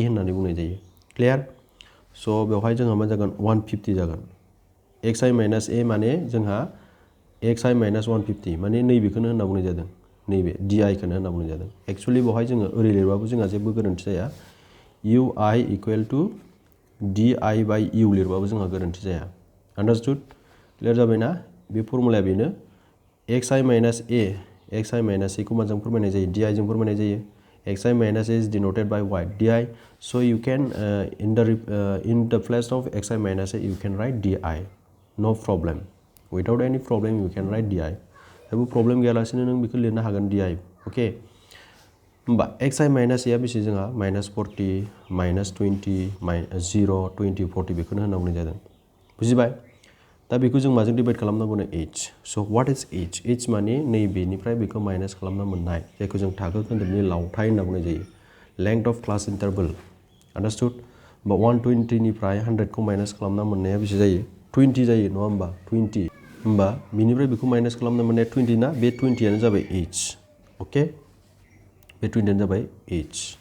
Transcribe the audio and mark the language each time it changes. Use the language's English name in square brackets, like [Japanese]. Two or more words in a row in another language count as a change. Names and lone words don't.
[Bodo] होननानै बुंनाय जायो [English] clear so' [Bodo] बेवहाय जोंहा मा जागोन 150 जागोन xi माइनास a माने जोंहा xi माइनास 150 माने नैबेखौनो होनना बुंनाय जादों नैबे di खौनो होनना बुंनाय जादों एक्चुअली बेवहाय जोङो ओरै लिरबाबो जोंहा जेबो गोरोन्थि जाया ui [English] equal to [Bodo] di बाय u लिरबाबो जोंहा गोरोन्थि जाया आन्डारस्टुड क्लियार जाबायना बे फर्मुलाया बेनो xi माइनास a खौ माजों फोरमायनाय जायो di जों फोरमायनाय जायो [English] xi माइनास a is denoted by what di so you can in the place of xi minus a you can write di no problem without any problem you can write di [Bodo] जेबो प्रब्लेम गैयालासेनो नों बेखौ लिरनो हागोन di ओके होमबा xi माइनास a बेसे जोंहा -40 -20 0 20 40 बेखौनो होनना बुंनाय जादों बुजिबाय दा बेखौ जों माजों डिभाइड खालामनांगौनो h [English] so what is [Bodo] h माने नैबेनिफ्राय बेखौ माइनास खालामना मोननाय जायखौ जों थाखो खोन्दोबनि लावथाइ होनना बुंनाय जायो [English] length of class interval understood [Bodo] होमबा 120 निफ्राय 100 खौ माइनास खालामना मोननाया बेसे जायो 20 जायो नङा होमबा 20 होमबा बिनिफ्राय बेखौ माइनास खालामना मोननाया 20 ना बे 20 जाबाय h ओके बे 20 जाबाय h